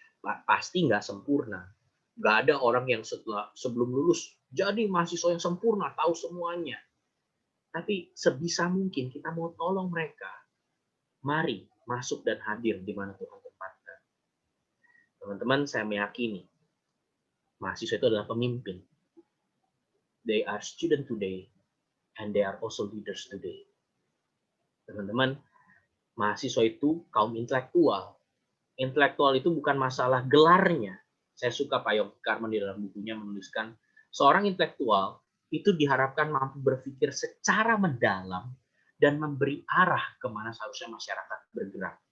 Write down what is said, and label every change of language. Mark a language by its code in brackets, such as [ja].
[id] Pasti nggak sempurna, nggak ada orang yang sebelum lulus jadi mahasiswa yang sempurna, tahu semuanya. Tapi sebisa mungkin kita mau tolong mereka. Mari masuk dan hadir di mana Tuhan tempatkan. Teman-teman, saya meyakini mahasiswa itu adalah pemimpin. [en] They are student today, and they are also leaders today. [id] Teman-teman, mahasiswa itu kaum intelektual. Intelektual itu bukan masalah gelarnya. Saya suka Pak Yogi Karman di dalam bukunya menuliskan, seorang intelektual itu diharapkan mampu berpikir secara mendalam dan memberi arah kemana seharusnya masyarakat bergerak.